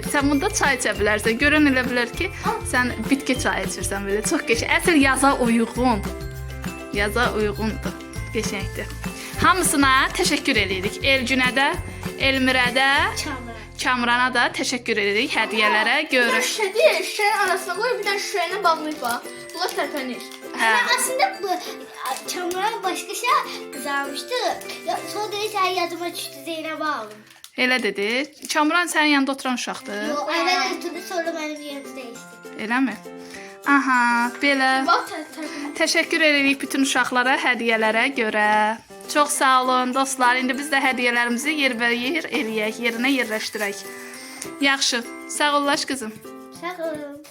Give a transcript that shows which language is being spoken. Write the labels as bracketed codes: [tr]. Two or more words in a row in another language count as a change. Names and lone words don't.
[az] Sən bunda çay içə bilərsən. Görən elə bilər ki, sən bitki çayı içirsən belə. Çox qəşəng. Əsl yaza uyğun. Yaza uyğundur. Qəşəngdir. Hamısına təşəkkür edirik. Elgünə də, Elmirə də, Kamrana da təşəkkür edirik hədiyyələrə görə. [tr] Şişenin arasına koy, bir tane şişeyle bağlayıp bak. Bunlar tertemiz. Aslında bu çamura başka şey kızarmıştı. Sonra dedi sen yadıma düştü Zeynep'e aldım. [az] Elə dedi. Kamran sənin yanında oturan uşaqdır. [tr] O evet oturdu sonra benim yerimi değişti. [az] Eləmi? Aha, belə. [tr] Bak tertemiz. [az] Təşəkkür edirik bütün uşaqlara hədiyyələrə görə. Çox sağ olun dostlar. İndi biz də hədiyyələrimizi yerinə yerləşdirək. Yaxşı. Sağ ol qızım. Sağ ol.